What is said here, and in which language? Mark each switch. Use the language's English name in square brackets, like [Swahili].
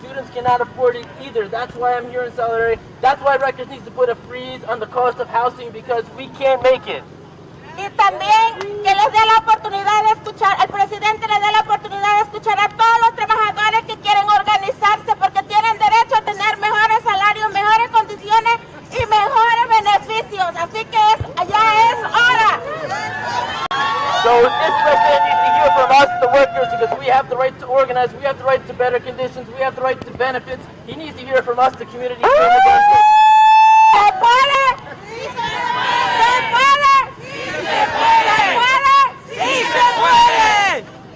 [English] Students cannot afford it either. That's why I'm here in solidarity. That's why Rutgers needs to put a freeze on the cost of housing, because we can't make it. [Spanish] Y también que les dé la oportunidad de escuchar, el presidente le dé la oportunidad de escuchar a todos los trabajadores que quieren organizarse porque tienen derecho a tener mejores salarios, mejores condiciones y mejores beneficios. Así que ya es hora. [English] So this president needs to hear from us, the workers because we have the right to organize, we have the right to better conditions, we have the right to benefits. He needs to hear from us, the community. [Spanish] ¡Se puede! ¡Sí se puede! ¡Sí se puede! ¡Se puede! ¡Sí se puede!